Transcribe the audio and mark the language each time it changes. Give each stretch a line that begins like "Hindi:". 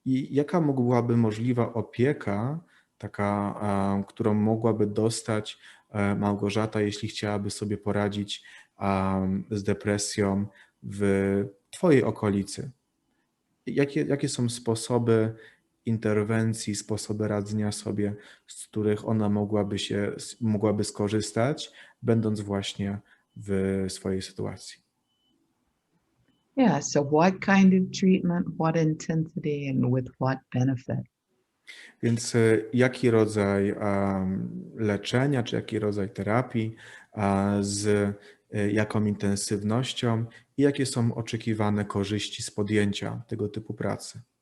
Polish: jaka mogłaby możliwa opieka, taka, którą mogłaby dostać Małgorzata, jeśli chciałaby sobie poradzić z depresją w twojej okolicy. Jakie są sposoby interwencji, sposoby radzenia sobie, z których ona mogłaby skorzystać, będąc właśnie w swojej sytuacji?
English: Yeah, so what kind of treatment, what intensity, and with what benefit?
Polish: Więc jaki rodzaj leczenia, czy jaki rodzaj terapii, z jaką intensywnością i jakie są oczekiwane korzyści z podjęcia tego typu pracy?